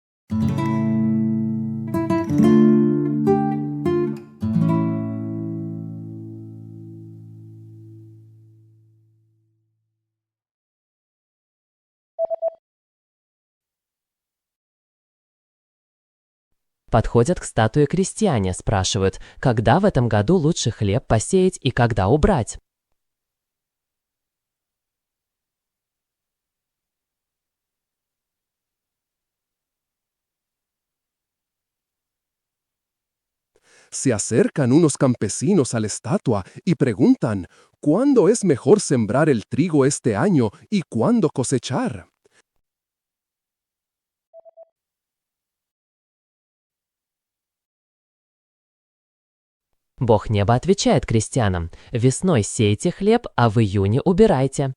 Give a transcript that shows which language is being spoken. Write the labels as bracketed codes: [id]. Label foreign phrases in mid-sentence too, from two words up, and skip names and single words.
[ru] Подходят к статуе крестьяне, спрашивают, когда в этом году лучше хлеб посеять и когда убрать. [es] Se acercan unos campesinos a la estatua y preguntan, ¿cuándo es mejor sembrar el trigo este año y cuándo cosechar? [ru] Бог неба отвечает крестьянам: «Весной сейте хлеб, а в июне убирайте».